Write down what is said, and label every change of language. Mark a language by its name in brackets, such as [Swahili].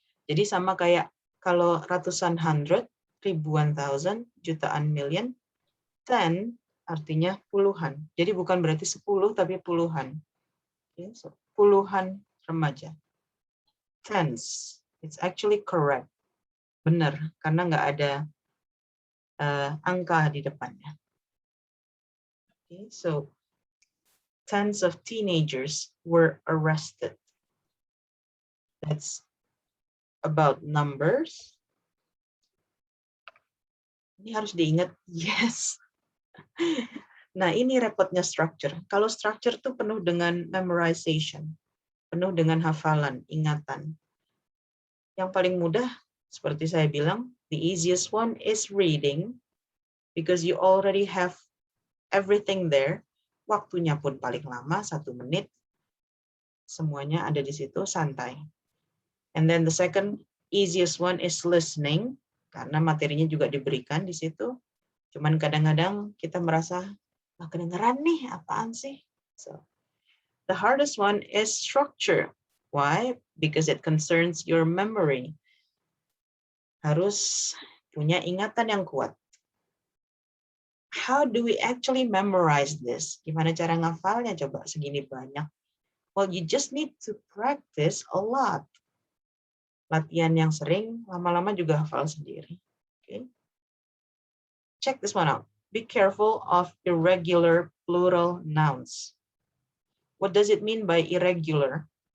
[Indonesian] Jadi sama kayak kalau ratusan hundred, ribuan thousand, jutaan million, 10 artinya puluhan. Jadi bukan berarti 10 tapi puluhan. Okay, so, puluhan remaja. Tens. [English] It's actually correct. [Indonesian] Benar, karena nggak ada angka di depannya. [English] Okay, so tens of teenagers were arrested. That's about numbers. [Indonesian] Ini harus diingat, yes. Nah, ini repotnya structure. Kalau structure tuh penuh dengan memorization, penuh dengan hafalan, ingatan. Yang paling mudah, seperti saya bilang, [English] the easiest one is reading, because you already have everything there. [Indonesian] Waktunya pun paling lama, 1 menit. Semuanya ada di situ, santai. [English] And then the second easiest one is listening, [Indonesian] karena materinya juga diberikan di situ. Cuman kadang-kadang kita merasa, kedengeran nih, apaan sih? [English] So, the hardest one is structure. Why? Because it concerns your memory. [Indonesian] Harus punya ingatan yang kuat. [English] How do we actually memorize this? [Indonesian] Gimana cara ngafalnya coba segini banyak? [English] Well, you just need to practice a lot. [Indonesian] Latihan yang sering, lama-lama juga hafal sendiri. [English] Okay. Check this one out. Be careful of irregular plural nouns. What does it mean by irregular?